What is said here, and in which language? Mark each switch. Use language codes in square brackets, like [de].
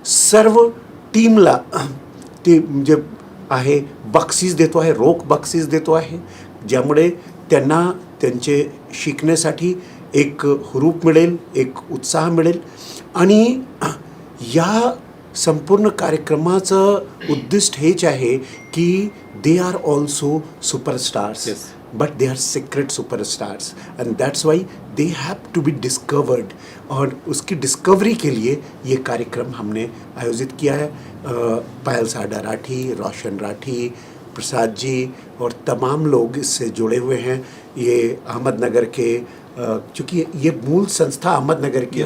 [mr] सर्व टीमला ते जे आहे बक्षीस देतो आहे, रोख बक्षीस देतो आहे, ज्यामुळे त्यांना त्यांचे शिकण्यासाठी एक हुरूप मिळेल, एक उत्साह मिळेल. आणि या संपूर्ण कार्यक्रमाचं उद्दिष्ट हेच आहे की [en] They are also superstars. Yes. But they are secret superstars and that's why they have to be discovered. [hi] और उसकी डिस्कवरी के लिए ये कार्यक्रम हमने आयोजित किया है. पायल साडा राठी, रोशन राठी, प्रसाद जी और तमाम लोग इससे जुड़े हुए हैं. ये अहमदनगर के चूँकि ये मूल संस्था अहमदनगर की है.